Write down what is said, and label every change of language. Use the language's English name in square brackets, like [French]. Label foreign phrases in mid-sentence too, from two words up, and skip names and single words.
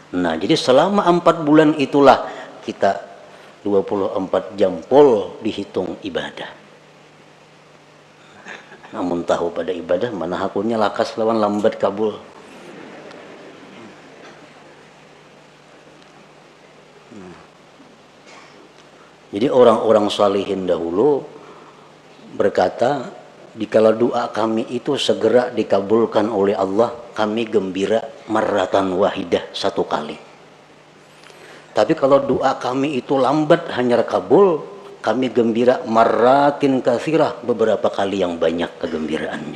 [Indonesian] Nah, jadi selama 4 bulan itulah kita 24 jam pol dihitung ibadah. [Banjar] Namun tahu pada ibadah mana hakunnya lakas lawan lambat kabul. [Indonesian] Jadi orang-orang salihin dahulu berkata, dikala doa kami itu segera dikabulkan oleh Allah, kami gembira [Arabic] marratan wahidah, [Indonesian] satu kali. Tapi kalau doa kami itu lambat hanya kabul, kami gembira [Arabic] marratin katsirah, [Indonesian] beberapa kali yang banyak kegembiraannya.